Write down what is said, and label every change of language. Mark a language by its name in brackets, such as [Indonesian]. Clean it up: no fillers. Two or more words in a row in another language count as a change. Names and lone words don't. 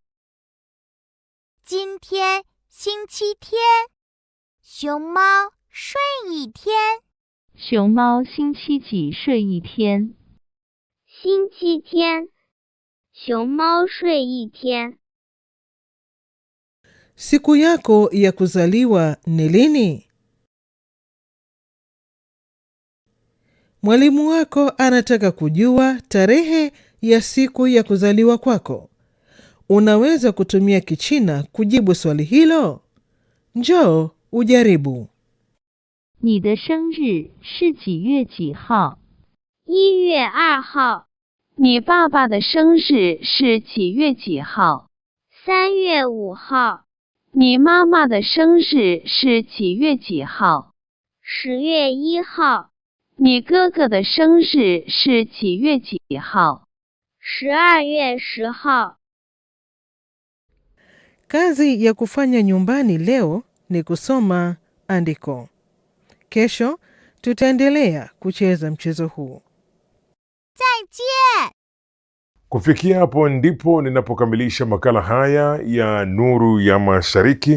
[Chinese] 今天星期天，熊猫睡一天。熊猫星期几睡一天？星期天，熊猫睡一天。 [Swahili] Siku yako ya kuzaliwa ni lini? Mwalimu wako anataka kujua tarehe ya siku ya kuzaliwa kwako. Unaweza kutumia Kichina kujibu swali hilo? Njoo ujaribu. [Chinese] 你的生日是几月几号？1月2号。你爸爸的生日是几月几号？3月5号。你妈妈的生日是几月几号？10月1号。你哥哥的生日是几月几号？12月10号。 [Swahili] Kazi ya kufanya nyumbani leo ni kusoma andiko. Kesho tutaendelea kucheza mchezo huu. [Chinese] 再见. [Swahili] Kufikia hapo ndipo ninapokamilisha makala haya ya Nuru ya Mashariki.